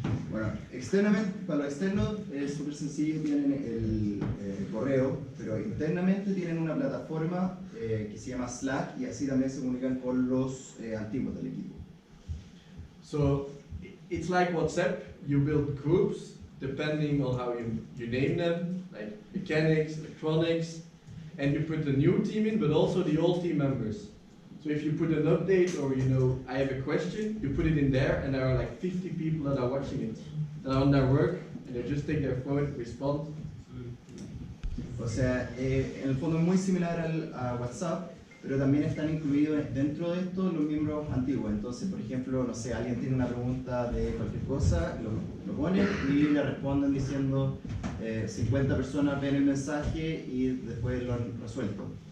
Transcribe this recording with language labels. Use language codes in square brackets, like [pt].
[es] Bueno, externamente, para lo externo es súper sencillo, tienen el correo, pero internamente tienen una plataforma que se llama Slack y así también se comunican con los antiguos del equipo. [en] So, it's like WhatsApp, you build groups depending on how you name them, like mechanics, electronics, and you put the new team in, but also the old team members. So if you put an update or I have a question, you put it in there and there are like 50 people that are watching it, that are on their work, and they just take their phone, respond. [es] O sea, en el fondo es muy similar a WhatsApp, pero también están incluidos dentro de esto los miembros antiguos. Entonces, por ejemplo, no sé, alguien tiene una pregunta de cualquier cosa, lo ponen y le responden diciendo 50 personas ven el mensaje y después lo han resuelto.